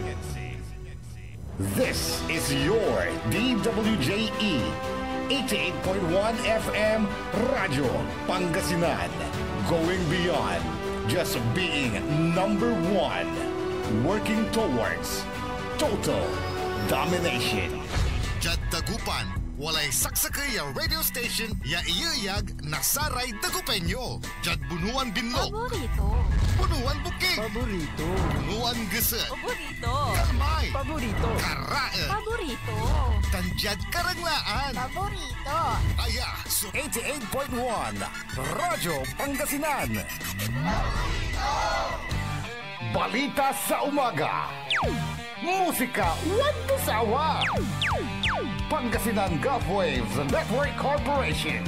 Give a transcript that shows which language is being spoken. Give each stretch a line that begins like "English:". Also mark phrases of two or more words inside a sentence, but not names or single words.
English: This is your DWJE 88.1 FM Radyo Pangasinan. Going beyond just being number one. Working towards total domination.
Pangasinan: Jad Dagupan, walay saksakay ya radio station ya iyayag nasaray Dagupenyo. Jad Bunuan Binlog. Paborito. Bunuan Bukid. Paborito. Bunuan Geset. Paborito. Kalmay. Paborito. Karae. Paborito. Tanjad Karanglaan. Paborito. Aya, so 88.1 Radyo Pangasinan.
Filipino: Balita sa umaga. Musika walang kasawa.
English: Pangasinan Gulf Waves Network Corporation.